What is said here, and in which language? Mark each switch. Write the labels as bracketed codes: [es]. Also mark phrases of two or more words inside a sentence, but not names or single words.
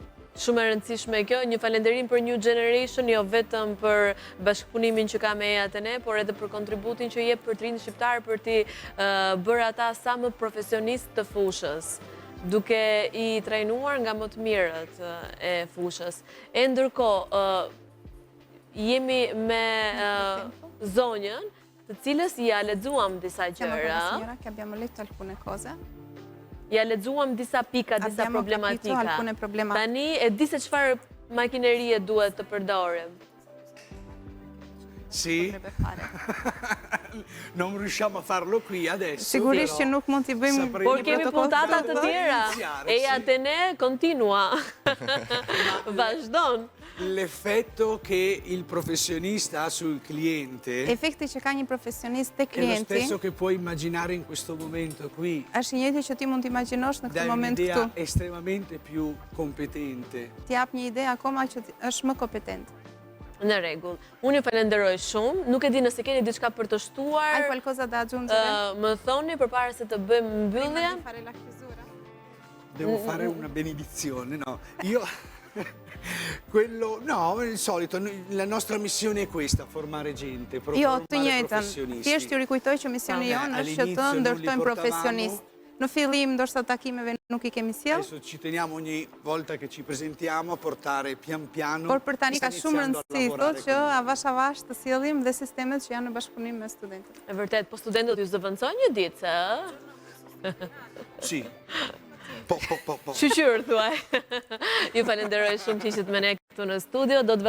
[sq] Shumë e rëndësishme kjo, një falënderim për New Generation, jo vetëm për bashkëpunimin që ka me EATN, por edhe për kontributin që jep për të rinë shqiptar për t'i bërë ata sa më profesionist të fushës, duke i trajnuar nga më të mirët e fushës. E ndërkohë, jemi me zonjën, të cilës ja lexuam disa [it] Siamo con la [sq] gjëra, [it] signora che abbiamo letto alcune cose. [sq] ja lexuam disa pika, disa [it] Abbiamo capito [sq] problematika. [it] alcune problematiche. [sq] Tani e di se çfarë makinerie duhet të përdorim. [it] Sì, Potrebbe fare. non riusciamo a farlo qui adesso. [sq] Sigurisht që [it] però [sq] nuk mund t'i bëjmë [it] sapremo- [sq] Por një kemi protokoll [it] puntata [sq] të të tjera. [it] iniziare, [sq] E [it] sì. atene continua. Vazhdon. L'effetto che il professionista ha sul cliente [sq] Efekti që ka një profesionist te [it] è lo [sq] klienti [it] stesso che puoi immaginare in questo momento qui. [sq] është i njëjti që ti mund t'imagjinosh në këtë [it] Dai [sq] moment [it] un'idea [sq] këtu. [it] estremamente più competente. [sq] Ti jap një ide akoma që është më kompetent. Në rregull. Unë ju falenderoj shumë. Nuk e di nëse keni diçka për të [it] Hai [sq] shtuar. [it] qualcosa da aggiungere? [sq] Më thoni përpara se të bëjmë mbyllje. [it] Prima di fare la chiusura. Devo fare una benedizione, no? Io quello no, il solito, la nostra missione è questa, formare gente, [sq] Jo, [it] formare [sq] të njëjtën. [it] professionisti. [sq] Thjesht ju rikujtoj që misioni [it] Vabbè, [sq] jonë është që të [it] all'inizio non li [sq] ndërtojmë [it] portavamo. [sq] profesionistë. Në fillim ndoshta takimeve nuk i kemi sjell, [it] Adesso ci teniamo ogni volta che ci presentiamo a portare pian piano. [sq] por për tani ka [it] sta [sq] shumë [it] iniziando a [sq] rëndësi [it] lavorare [sq] thotë që [it] con- [sq] avash të sjellim dhe sistemet që janë në bashkëpunim me studentët. E vërtet, po studentët ju zëvendësojnë një ditë, ë? [it] Sì. Po. [sq] Shqyr, thuaj. Ju falenderoj shumë që ishit me ne këtu në studio.